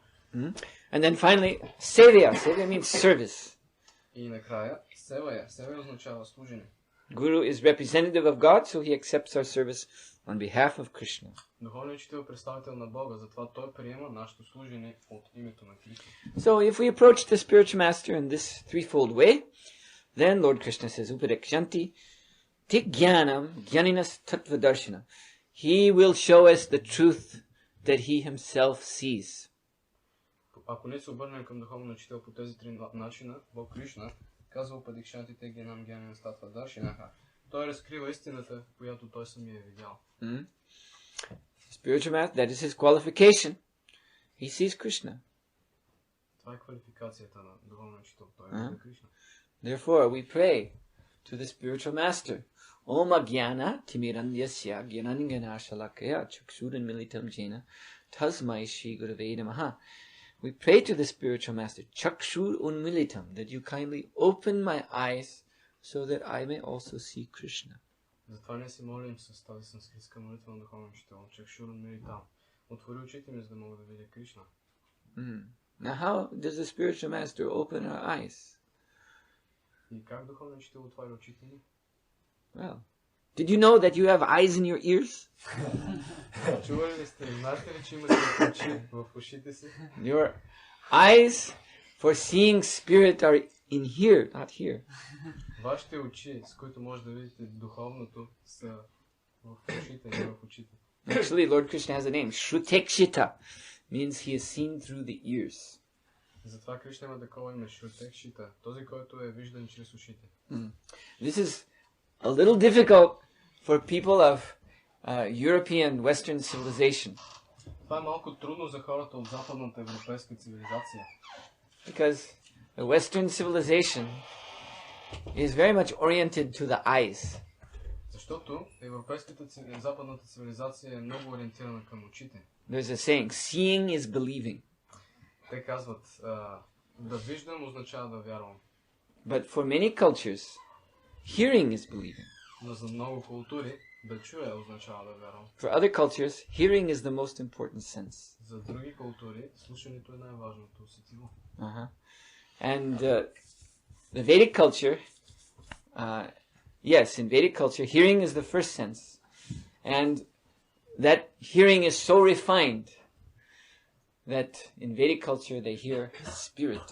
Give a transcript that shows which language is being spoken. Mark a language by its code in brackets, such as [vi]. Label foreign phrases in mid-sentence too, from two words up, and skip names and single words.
[en] And then finally, sevya. Sevya means service. [bg] И накрая, севая. Севая означава служене. [en] Guru is representative of God, so he accepts our service on behalf of Krishna. [bg] Духовният учител е представител на Бога, затова той приема нашето служене от името на Кришна. [en] So if we approach the spiritual master in this threefold way, Then Lord Krishna says, [sa] उपदेक्षन्ति तिक ज्ञानम् ज्ञानिनस् तत्त्व दर्शन. [en] He will show us the truth that he himself sees. [bg] Ако не се обърнем към духовен учител по тези три начина, Бог Кришна казва [sa] उपदिक्षन्ति ते गेनम् गेनम् स्तत्त्व दर्शिनाह. [bg] Той разкрива истината, която той самия е видял. [en] Spiritual master, that is his qualification. He sees Krishna. [bg] Това е квалификацията на духовен учител. Той вижда Кришна. [en] Therefore, we pray to the spiritual master. [sa] ॐ अज्ञान तिमिरान्ध्यस्य ज्ञानाञ्जन शलाकया चक्षुरन् मीलितम् येन तस्मै श्री गुरवे नमः. [en] We pray to the spiritual master, [sa] चक्षुर् उन्मीलितम्, [en] that you kindly open my eyes so that I may also see Krishna. [bg] Затова ние се молим с тази санскритска молитва на духовен учител. [sa] चक्षुर् उन्मीलितम्. [bg] Отвори очите ми, за да мога да видя Кришна. [en] Now how does the spiritual master open our eyes? [bg] И как духовен учител отваря очите ни? [en] Well, did you know that you have eyes in your ears? [bg] Чували ли сте? Знаете ли, че имате очи в ушите си? [en] Your eyes for seeing spirit are in here, not here. [bg] Вашите очи, с които може да видите духовното, са в ушите, не в очите. [en] Actually, Lord Krishna has a name. Shrutekshita means he is seen through the ears. [bg] Затова Кришна има такова име, Шрутекшита, този, който е виждан чрез ушите. [en] This is a little difficult for people of European Western civilization. [bg] Това е малко трудно за хората от западната европейска цивилизация. [en] Because the Western civilization is very much oriented to the eyes. [bg] Защото западната цивилизация е много ориентирана към очите. [en] There's a saying, seeing is believing. [bg] Те казват, да виждам означава да вярвам. [en] But for many cultures, hearing is believing. [bg] Но за много култури, да чуя означава да вярвам. [en] For other cultures, hearing is the most important sense. [bg] За други култури, слушането е най-важното усетиво. [en] And the Vedic culture, yes, in Vedic culture, hearing is the first sense. And that hearing is so refined that in Vedic culture they hear spirit.